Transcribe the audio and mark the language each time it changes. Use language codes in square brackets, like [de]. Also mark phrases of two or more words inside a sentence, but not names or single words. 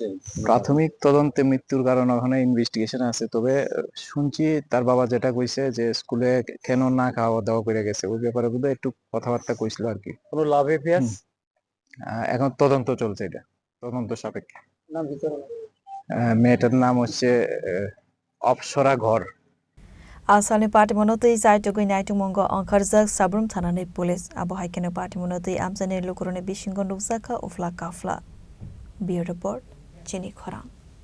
[bn] প্রাথমিক তদন্তে মৃত্যুর কারণ ওখানে ইনভেস্টিগেশন আছে তবে শুনছি তার বাবা যেটা কইছে যে স্কুলে কেন না খাওয়া দাওয়া করে গেছে ওই ব্যাপারে বোধহয় একটু কথাবার্তা কইছিল আর কি [en] কোনো love affair [bn] এখন তদন্ত চলছে এটা তদন্ত সাপেক্ষে নাম মেয়েটার নাম হচ্ছে অপসরা ঘর [trp] Asalni Patimung Zaitogui Naitumong Onkarzak Sabroom Thanani Police Abo haikino Patimung Amchai Lukurone Bishingon Ruzaka Ufla Kafla Beer Report Chini Khorang